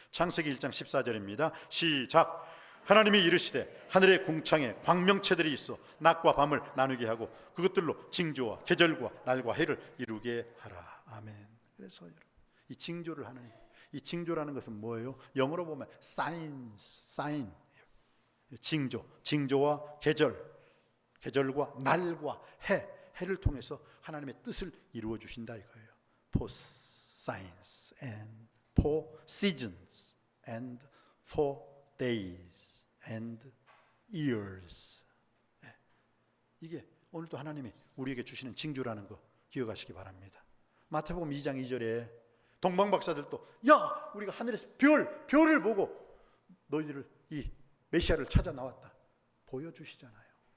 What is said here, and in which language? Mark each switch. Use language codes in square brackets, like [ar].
[ko] 창세기 1장 14절입니다. 시작. 하나님이 이르시되 하늘의 궁창에 광명체들이 있어 낮과 밤을 나누게 하고 그것들로 징조와 계절과 날과 해를 이루게 하라. 아멘. 그래서 여러분 이 징조를 하는, 이 징조라는 것은 뭐예요? 영어로 보면 sign. 징조와 계절과 날과 해를 통해서 하나님의 뜻을 이루어 주신다 이거예요. [en] For signs and for seasons and for days and years. [ko] 이게 오늘도 하나님이 우리에게 주시는 징조라는 거 기억하시기 바랍니다. 마태복음 2장 2절에 동방박사들도 야 우리가 하늘에서 별을 보고 너희들을 이 메시아를 찾아 나왔다 보여주시잖아요.